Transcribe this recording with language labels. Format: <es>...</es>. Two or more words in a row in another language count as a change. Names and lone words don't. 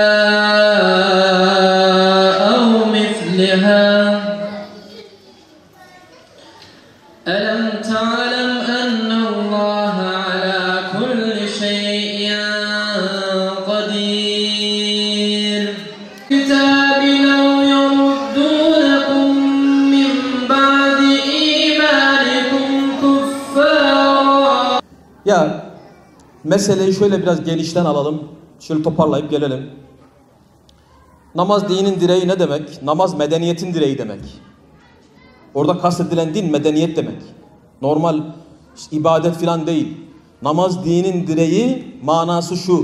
<ar>أَوْ مِثْلِهَا أَلَمْ تَعْلَمْ أَنَّ اللَّهَ عَلَى كُلِّ شَيْءٍ قَدِيرٌ كِتَابٍ أَوْ يَرُدُّونَكُمْ مِنْ بَعْدِ إِيمَانِكُمْ كُفَّارًا.</ar> <tr>Ya meseleyi şöyle biraz genişten alalım. Şöyle toparlayıp gelelim. Namaz dinin direği ne demek? Namaz medeniyetin direği demek. Orada kastedilen din medeniyet demek. Normal ibadet filan değil. Namaz dinin direği manası şu.</tr>